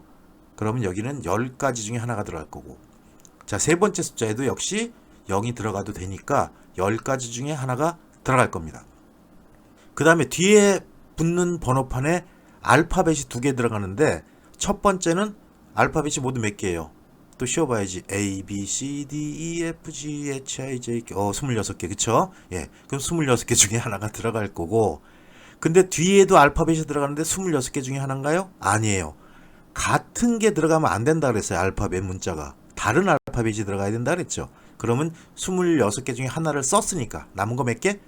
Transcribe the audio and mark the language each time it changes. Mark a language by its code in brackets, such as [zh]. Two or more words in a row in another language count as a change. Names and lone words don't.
[ko] 그러면 여기는 10가지 중에 하나가 들어갈 거고, 자, 세 번째 숫자에도 역시 0이 들어가도 되니까 10가지 중에 하나가 들어갈 겁니다. 그 다음에 뒤에 붙는 번호판에 알파벳이 2개 들어가는데 첫 번째는 알파벳이 모두 몇 개예요? 또 쉬어봐야지. [en] A, B, C, D, E, F, G, H, I, J, K. [ko] 26개. 그쵸? 예. 그럼 26개 중에 하나가 들어갈 거고. 근데 뒤에도 알파벳이 들어가는데 26개 중에 하나인가요? 아니에요. 같은 게 들어가면 안 된다 그랬어요. 알파벳 문자가. 다른 알파벳이 들어가야 된다 그랬죠. 그러면 26개 중에 하나를 썼으니까 남은 거 몇 개?